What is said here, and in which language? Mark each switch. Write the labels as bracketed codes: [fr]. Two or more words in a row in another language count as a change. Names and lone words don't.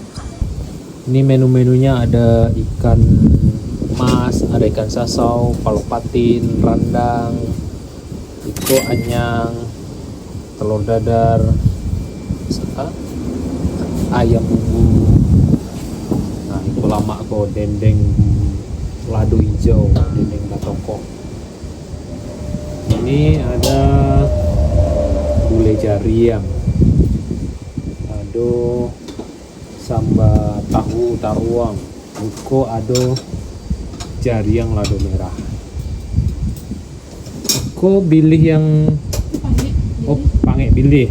[id] Ini menu-menunya ada ikan mas, ada ikan sasau, palok patin, rendang, iko anyang, telur dadar, Saka ayam bumbu. Nah, itu lama kok dendeng lado hijau, dendeng batoko. Ini ada gulai jariang. [min] Ado samba tahu taruang. Uko ado jariang lado merah. Ko pilih yang pange pilih.